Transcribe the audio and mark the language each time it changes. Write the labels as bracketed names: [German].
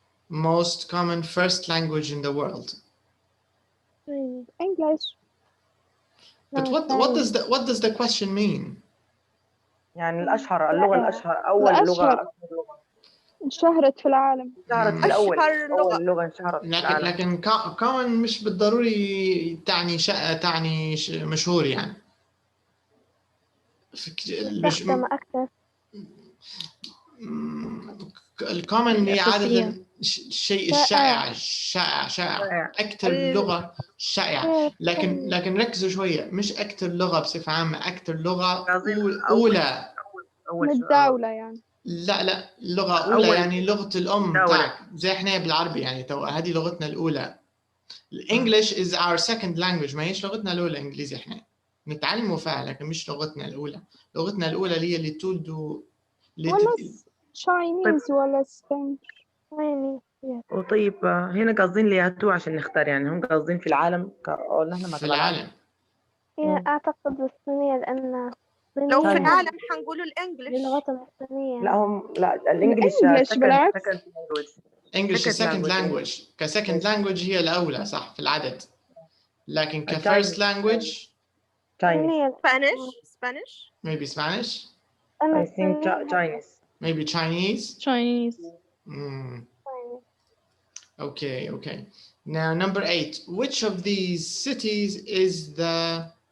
[English] Most common first language in the world. English. But what does the question mean? [Arabic] يعني اللغة الأشهر أول لغة انشهرت في العالم. أول لغة انشهرت في العالم. لكن common مش بالضروري تعني مشهور يعني. تستخدم أكثر. الكومن هي عادة الشيء الشائع أكثر لغة شائعة. لكن ركزوا شوية، مش أكثر لغة بصفة عامة، أكثر لغة أولى من الدولة يعني. لا لغة أولى يعني لغة الأم تاعك زي إحنا بالعربي يعني هذه لغتنا الأولى. [English] الإنجليش is our second language. [Arabic] ما هيش لغتنا الأولى إنجليزي، إحنا نتعلموا فيها لكن مش لغتنا الأولى. لغتنا الأولى اللي هي اللي تولدوا ولا Chinese ولا Spanish. وطيب هنا قاصدين لياتو عشان نختار يعني هم قاصدين في العالم في العالم. أعتقد الصينية لأن لو في العالم حنقولوا الإنجليش. لغتنا الصينية. لا الإنجليش بالعكس. [English] English second language. [Arabic] ك [English] second language [Arabic] هي الأولى صح في العدد. لكن [English] كfirst language Spanish. Maybe Spanish. I think Chinese. Maybe Chinese. Okay. Now number 8. Which of these cities is the